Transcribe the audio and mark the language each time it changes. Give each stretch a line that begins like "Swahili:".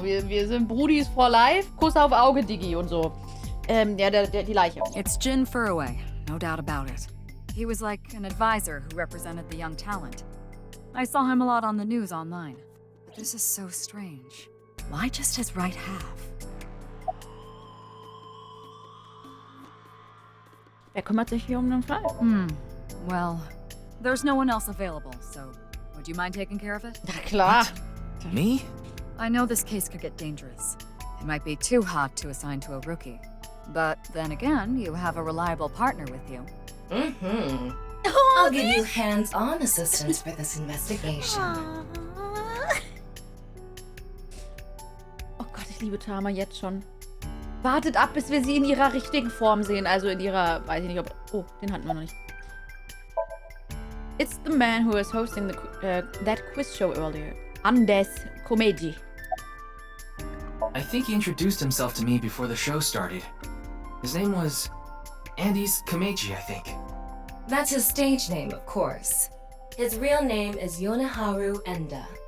German: Wir sind Brudis for life. Kuss auf Auge, Diggi und so. Ja, die Leiche.
English: It's Jin Furuway, no doubt about it. He was like an advisor who represented the young talent. I saw him a lot on the news online. But this is so strange. Why just his right half?
German: Wer kümmert sich hier um den Fall?
English: Well, there's no one else available, so would you mind taking care of it?
German: Na klar.
English: Me? I know this case could get dangerous. It might be too hot to assign to a rookie. But then again, you have a reliable partner with you. Mm-hmm. I'll give you hands-on assistance for this investigation.
German: Oh Gott, ich liebe Tama jetzt schon. Wartet ab, bis wir sie in ihrer richtigen Form sehen. Also in ihrer, weiß ich nicht, ob... Oh, den hatten wir noch nicht.
English: It's the man who was hosting that quiz show earlier. Andes Komedi. I think he introduced himself to me before the show started. His name was Andes Komeiji, I think. That's his stage name, of course. His real name is Yoneharu Enda.